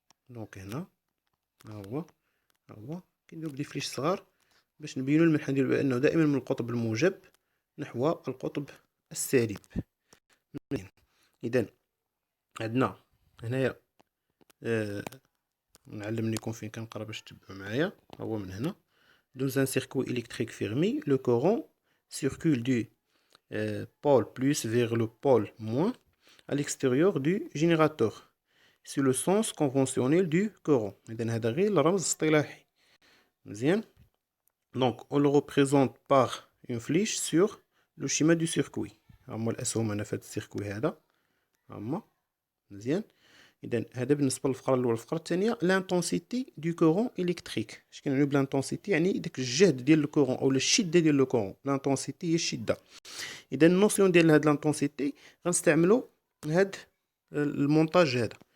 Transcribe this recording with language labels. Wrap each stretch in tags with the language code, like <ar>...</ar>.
<ar>دونك هنا ها هو كنديرو بدي فليش صغار باش نبينو المنحى ديالو بانه دائما من القطب الموجب نحو القطب السالب. اذا عندنا هنايا نعلم لكم فين كنقرا باش تتبعوا معايا. هو من هنا.</ar> <fr>Dans un circuit électrique fermé, le courant circule du pôle plus vers le pôle moins à l'extérieur du générateur. C'est le sens conventionnel du courant.</fr> <ar>إذا هذا غير الرمز الاصطلاحي. مزيان.</ar> <fr>Donc on le représente par une flèche sur le schéma du circuit.</fr> <ar>هما الاسهم هنا في هذا السيركوي هذا هما. مزيان. اذا هذا بالنسبه للفقره الاولى. الفقره الثانيه لانتونسيتي دو كورون الكتريك. اش كنعنيو بلانتونسيتي؟ يعني داك الجهد ديال الكورون او الشده ديال الكورون. لانتونسيتي هي الشده. اذا النوسيون ديال هاد لانتونسيتي غنستعملو هاد المونتاج هذا.</ar>